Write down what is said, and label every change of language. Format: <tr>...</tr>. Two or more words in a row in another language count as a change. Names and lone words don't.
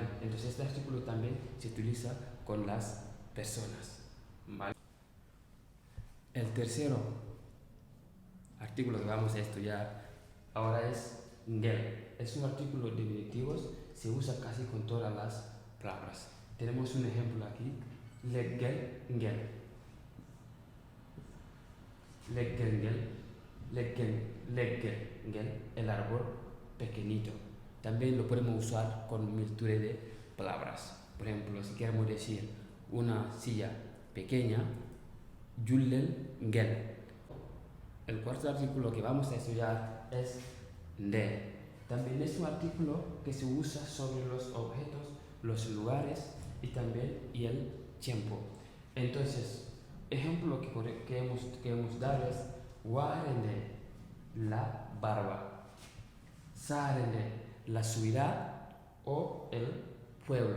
<es>Entonces este artículo también se utiliza con las personas. ¿Vale? El tercero artículo que vamos a estudiar ahora es ngel. Es un artículo de diminutivos, se usa casi con todas las palabras. Tenemos un ejemplo aquí,</es> <ff>leggel ngel. Leggel ngel, leggel ngel,</ff> <es>el árbol pequeñito. También lo podemos usar con multitud de palabras. Por ejemplo, si queremos decir una silla pequeña,</es> <ff>jullel ngel.</ff> <es>El cuarto artículo que vamos a estudiar es de. También es un artículo que se usa sobre los objetos, los lugares y también el tiempo. Entonces, ejemplo que hemos dado es warende, la barba, sarende, la ciudad o el pueblo.</es>